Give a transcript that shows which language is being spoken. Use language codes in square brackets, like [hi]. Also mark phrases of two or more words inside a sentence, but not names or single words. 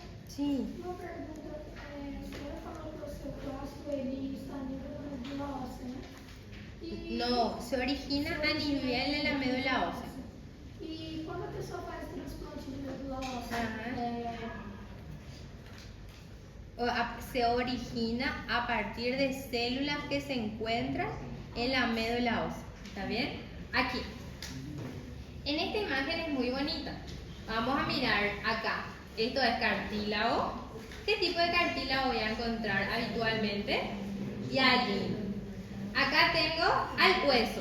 [es] Sí. [pt] Uma pergunta, você falou que o osteoclasto ele está a nível da medula óssea, né? [es] No, se origina a nivel de la médula ósea. [pt] E quando a pessoa faz transplante de medula óssea, [es] Se origina a partir de células que se encuentran en la médula ósea. ¿Está bien? Aquí. En esta imagen es muy bonita. Vamos a mirar acá. Esto es cartílago. ¿Qué tipo de cartílago voy a encontrar habitualmente? Y allí. Acá tengo al hueso.